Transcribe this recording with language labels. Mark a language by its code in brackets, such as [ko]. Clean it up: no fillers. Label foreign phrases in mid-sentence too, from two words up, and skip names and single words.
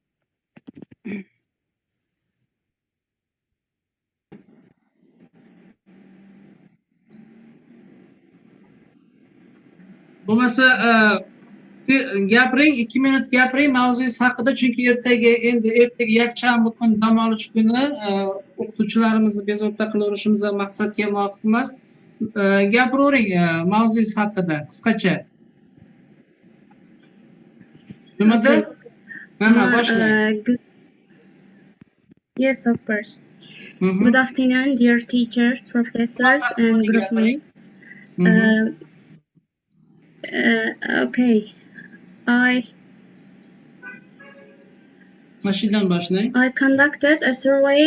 [uz] Bo'lmasa gapiring, 2 minut gapiring mavzungiz haqida, chunki ertaga yakshanba kuni dam olish kuni o'qituvchilarimizni bezovta qilaverishimiz maqsadga muvofiq emas. Gapiravering mavzungiz haqida qisqacha. Nimada? Boshlang. [en] Yes, of course. Good afternoon, dear teachers, professors, and groupmates. Okay. I conducted a survey.